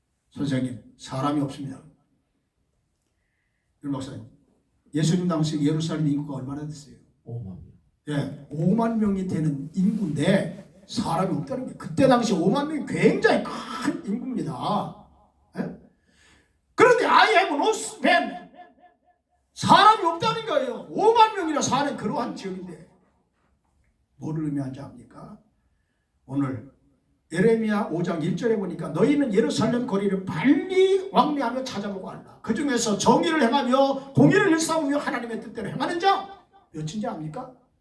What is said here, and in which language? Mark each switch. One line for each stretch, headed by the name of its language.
Korean: 선생님 사람이 없습니다. 윤 목사님 예수님 당시 예루살렘 인구가 얼마나 됐어요? 5만 명. 예, 5만 명이 되는 인구인데 사람이 없다는 게 그때 당시 5만 명이 굉장히 큰 인구입니다. 예? 그런데
English: I have no man.
Korean: 사람이 없다는 거예요. 5만 명이나 사는 그러한 지역인데 뭐를 의미하는지 압니까? 오늘 예레미야 5장 1절에 보니까 너희는 예루살렘 거리를 빨리 왕래하며 찾아보고 알라. 그 중에서 정의를 행하며 공의를 일삼으며 하나님의 뜻대로 행하는 자 몇인지 압니까?